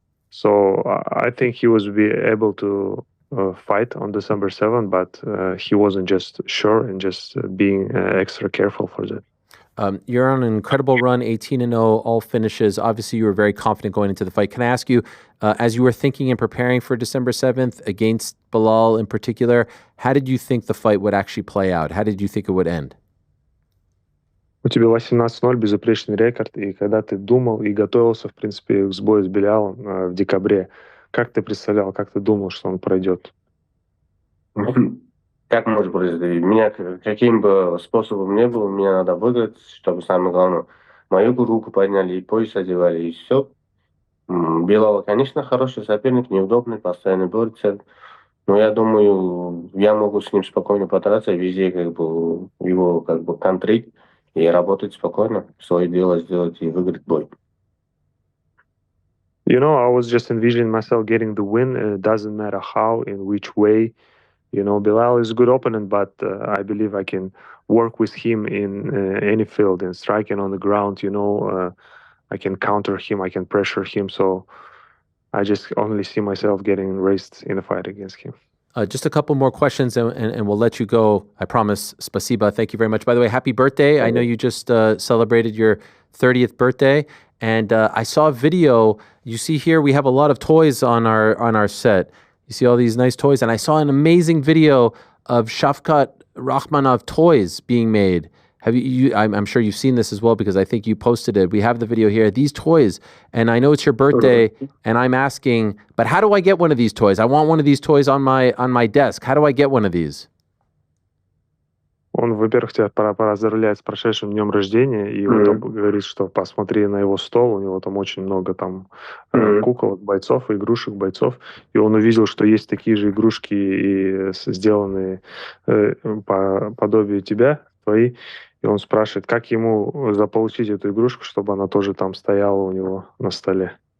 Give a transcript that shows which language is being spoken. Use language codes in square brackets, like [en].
[en] So I think he was be able to fight on December 7th, but he wasn't just sure and just being extra careful for that. You're on an incredible run, 18-0, all finishes. Obviously, you were very confident going into the fight. Can I ask you, as you were thinking and preparing for December 7th against Belal in particular, how did you think the fight would actually play out? How did you think it would end? [ru] У тебя 18-0, безупречный рекорд, и когда ты думал и готовился, в принципе, к сбою с Белялом в декабре, как ты представлял, как ты думал, что он пройдет? Как может произойти? Меня каким бы способом ни был, мне надо выиграть, чтобы самое главное, мою руку подняли и пояс одевали, и все. Белал, конечно, хороший соперник, неудобный, постоянно борется. Но я думаю, я могу с ним спокойно подраться, везде как бы его как бы контрить и работать спокойно, свое дело сделать и выиграть бой. [en] I was just envisioning myself getting the win, and it doesn't matter how, in which way. Belal is a good opponent, but I believe I can work with him in any field, in striking on the ground. I can counter him, I can pressure him. So I just only see myself getting raised in a fight against him. Just a couple more questions, and we'll let you go. I promise. [ru] Spasiba. [en] Thank you very much. By the way, happy birthday. I know you just celebrated your 30th birthday, and I saw a video. You see here, we have a lot of toys on our set. You see all these nice toys, and I saw an amazing video of Shavkat Rakhmonov toys being made. Have I'm sure you've seen this as well because I think you posted it. We have the video here. These toys, and I know it's your birthday, and I'm asking, but how do I get one of these toys? I want one of these toys on my desk. How do I get one of these? [ru] Он, во-первых, тебя поздравляет с прошедшим днем рождения, и он говорит, что посмотри на его стол, у него там очень много там кукол, бойцов, игрушек бойцов, и он увидел, что есть такие же игрушки, и сделанные по подобию тебя, твои, и он спрашивает, как ему заполучить эту игрушку, чтобы она тоже там стояла у него на столе.